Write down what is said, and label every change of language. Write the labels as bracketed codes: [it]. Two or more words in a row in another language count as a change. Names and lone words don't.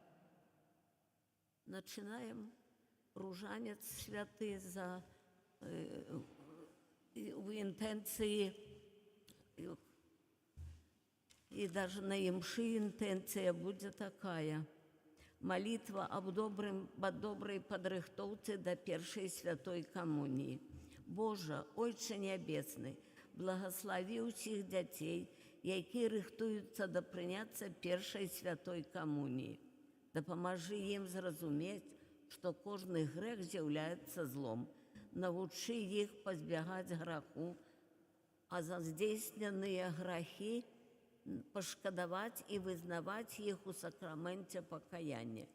[ru] Начинаем ружанец святый в интенции, и даже на имши интенция будет такая. Молитва об доброй подрыхтовце до першей святой коммунии. [be] Боже, Отче Небесный, благослови усіх дзяцей, які рыхтуюцца да прыняцца першай святой камуніі. Дапамажы ім зразумець, што кожны грэх з'яўляецца злом. Навучы іх пазбягаць граху, а за здзейсненыя грахі пашкадаваць і вызнаваць іх у сакраменце пакаяння.